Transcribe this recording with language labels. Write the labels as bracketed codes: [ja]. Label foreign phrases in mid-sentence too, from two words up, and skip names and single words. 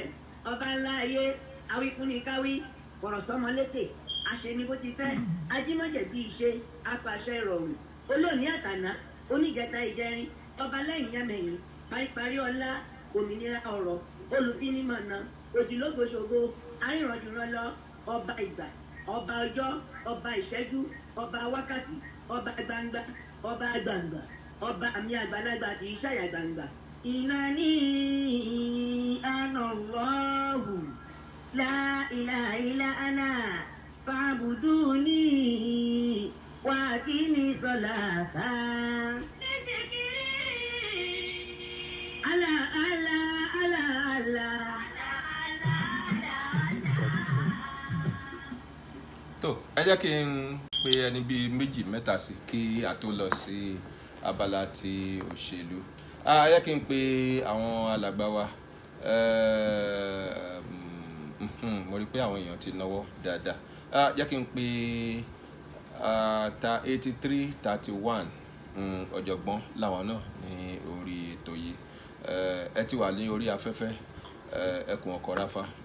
[yo] ọba ńlá ayé awífúnnikáwí kọ̀rọ̀sọ́mọlétè àṣẹni bó ti fẹ́ ajímọ̀jẹ̀ bí ìṣe apàṣẹ ìrọ̀rùn olóòní àtàná oníjẹta ìjẹrin ọba lẹ́yìn yẹmẹ̀yìn paríparí ọlá òmìnira ọ̀rọ̀ olùfínimọ̀nà òjìlógoṣogo arìnrànjùrànlọ ọba ìgbà ọba ọjọ́ ọba ìṣẹ́jú ọba wákàtí ọba gbangba ọba gbangba ọba àmì àgbàlagbà kì í ṣàyà gbangba. [ar] إنني أنا الله لا إله إلا أنا فاعبدني وأقم الصلاة. الله الله الله الله. [yo] tó ẹ jẹ́ kí n pe ẹni bíi méjì mẹ́ta sí kí a tó lọ sí abala ti òṣèlú ẹ jẹ́ kí n pe àwọn alàgbà wa mo rí pé àwọn èèyàn ti náwó dáadáa jẹ́ kí n pe ta 8331 ọ̀jọ̀gbọ́n làwọn náà ní orí ètò yìí ẹ ti wà ní orí afẹ́fẹ́ ẹkùn ọkọ̀ ráfá.